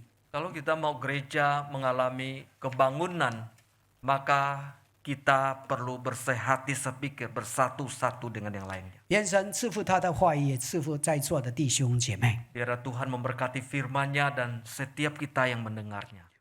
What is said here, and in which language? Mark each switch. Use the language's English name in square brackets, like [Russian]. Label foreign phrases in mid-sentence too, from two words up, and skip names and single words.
[Indonesian] Kalau kita mau gereja mengalami kebangunan, maka kita perlu bersehati sepikir, bersatu-satu dengan yang lainnya. [Chinese] 愿神赐福他的话语，也赐福在座的弟兄姐妹。 [Indonesian] Biarlah Tuhan memberkati firman-Nya dan setiap kita yang mendengarnya.